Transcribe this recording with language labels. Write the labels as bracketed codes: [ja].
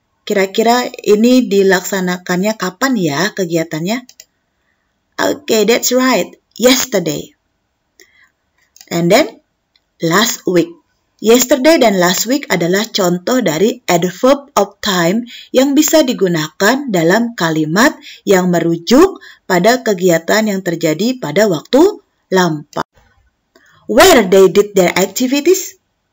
[id] Kira-kira ini dilaksanakannya kapan ya kegiatannya? [en] Okay, that's right, yesterday. And then, last week. [id] Yesterday dan last week adalah contoh dari adverb of time yang bisa digunakan dalam kalimat yang merujuk pada kegiatan yang terjadi pada waktu lampau. [en] Where they did their activities?